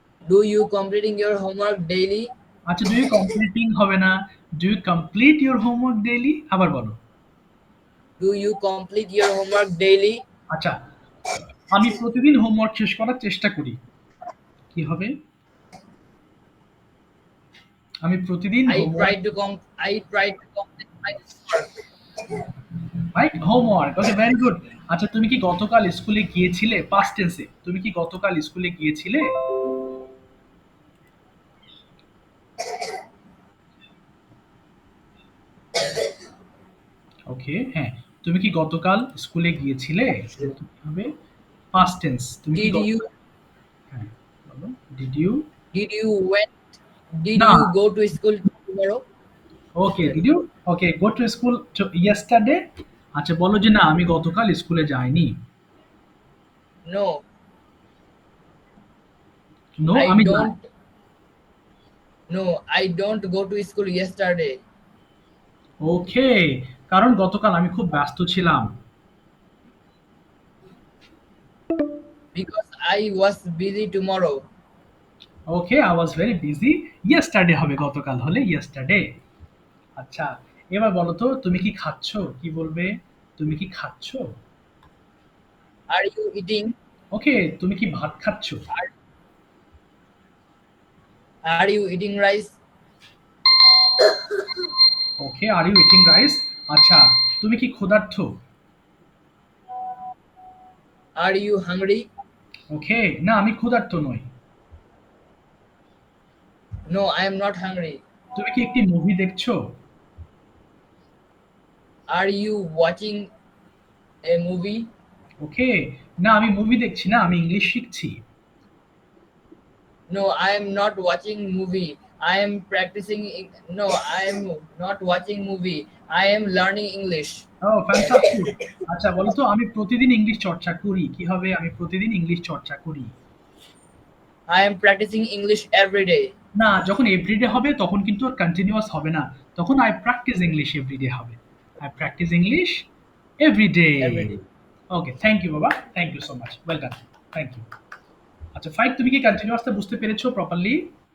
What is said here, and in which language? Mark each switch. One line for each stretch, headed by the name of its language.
English: Do you completing your homework daily? আচ্ছা, do you completing
Bangla: হবে না,
English: Do you complete your homework daily?
Bangla: আবার বলো।
English: Do you complete your homework daily?
Bangla: আচ্ছা, আমি প্রতিদিন হোমওয়ার্ক শেষ করার চেষ্টা করি, কি হবে? আমি প্রতিদিন
English: I try to complete my homework. Right, homework. Okay, very good.
Bangla: আচ্ছা, তুমি কি গতকাল স্কুলে গিয়েছিলে? পাস্ট টেন্সে, তুমি কি গতকাল স্কুলে গিয়েছিলে? ওকে, হ্যাঁ, তুমি কি গতকাল স্কুলে গিয়েছিলে? হবে পাস্ট টেন্স। তুমি কি
English: Did you
Bangla: হ্যাঁ, বলো।
English: did you did you went did
Bangla: না,
English: you go to school tomorrow?
Bangla: Okay,
English: Did you okay go to school yesterday?
Bangla: আচ্ছা বলো যে না আমি গতকাল স্কুলে যাইনি।
English: No, no I
Bangla: আমি যাই।
English: don't. No, I don't go to school yesterday
Bangla: ওকে, কারণ গতকাল আমি খুব ব্যস্ত ছিলাম।
English: because I was busy tomorrow. Okay, I was very busy.
Bangla: Yesterday হবে, গতকাল হলে ইয়েস্টারডে। আচ্ছা, এবার বলো তো তুমি কি খাচ্ছো? কি বলবে? তুমি কি খাচ্ছো?
English: Are you eating?
Bangla: ওকে, তুমি কি ভাত খাচ্ছো?
English: Are you eating rice? Okay, are you eating rice?
Bangla: আচ্ছা, তুমি কি ক্ষুধার্ত?
English: Are you hungry?
Bangla: ওকে, না আমি ক্ষুধার্ত নই।
English: No, I am not hungry.
Bangla: তুমি কি একটি মুভি দেখছো?
English: Are you watching a movie?
Bangla: ওকে, না আমি মুভি দেখছি না, আমি ইংলিশ শিখছি।
English: No, I am not watching movie. I am practicing. No, I am not watching movie. I am learning English. ও fantastic.
Bangla: আচ্ছা বলো তো আমি প্রতিদিন ইংলিশ চর্চা করি। কি হবে? আমি প্রতিদিন ইংলিশ চর্চা করি।
English: I am practicing English every day.
Bangla: না, যখন এভরিডে হবে তখন কিন্তু আর কন্টিনিউয়াস হবে না। তখন
English: I practise English everyday
Bangla: হবে।
English: I practise English everyday. Every day. Okay, thank you বাবা। Thank you so much. Well done. Thank you.
Bangla: আচ্ছা ফাইভ, তুমি কি কন্টিনিউয়াসটা বুঝতে পেরেছো প্রপারলি?